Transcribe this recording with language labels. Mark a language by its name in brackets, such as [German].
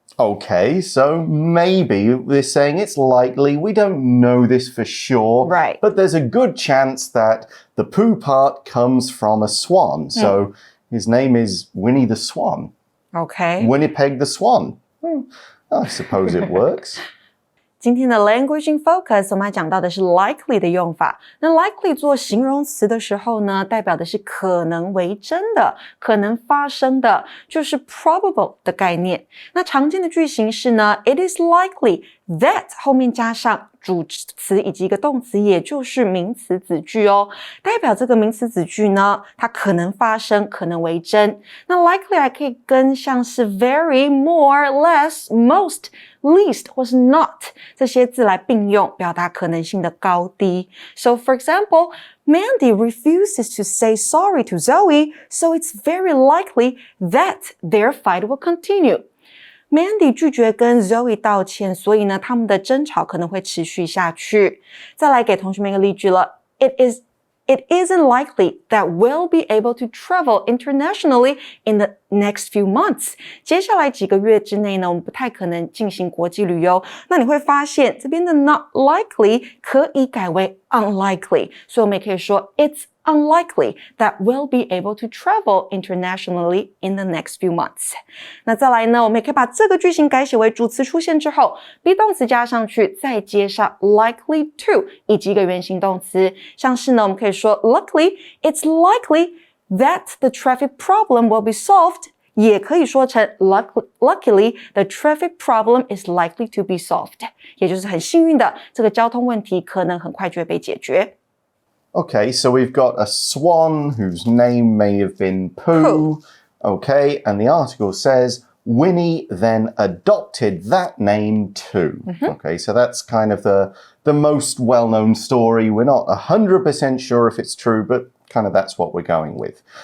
[English] Okay, so maybe they're saying it's likely. We don't know this for sure. Right. But there's a good chance that the Pooh part comes from a swan. So his name is Winnie the Swan. Okay. Winnipeg the Swan. I suppose it works. [Chinese] 今天的 Language in Focus 我们还讲到的是 likely 的用法。那 likely 做形容词的时候呢，代表的是可能为真的，可能发生的，就是 probable 的概念。那常见的句型是呢 [English] It is likely that [Chinese] 后面加上主词以及一个动词，也就是名词子句哦。代表这个名词子句呢，它可能发生，可能为真。那 likely 还可以跟像是 very, more, less, most, least 或是 not 这些字来并用，表达可能性的高低。 [English] So for example, Mandy refuses to say sorry to Zoe, so it's very likely that their fight will continue. [Chinese] Mandy 拒绝跟 Zoe 道歉，所以呢，他们的争吵可能会持续下去。再来给同学们一个例句了。 [English] It is it isn't likely that we'll be able to travel internationally in the next few months. [Chinese] 接下来几个月之内呢，我们不太可能进行国际旅游。那你会发现这边的 not likely 可以改为 unlikely， 所以我们也可以说 [English] it's unlikely that we'll be able to travel internationally in the next few months. [Chinese] 那再来呢，我们也可以把这个句型改写为主词出现之后 be 动词加上去，再接上 likely to 以及一个原形动词。像是呢，我们可以说 [English] luckily, it's likely that the traffic problem will be solved. [Chinese] 也可以说成 [English] luckily, the traffic problem is likely to be solved. [Chinese] 也就是很幸运的，这个交通问题可能很快就会被解决。 [English] Okay, so we've got a swan whose name may have been Pooh. Okay, and the article says, Winnie then adopted that name too. Okay, so that's kind of the most well-known story. We're not 100% sure if it's true, but kind of that's what we're going with.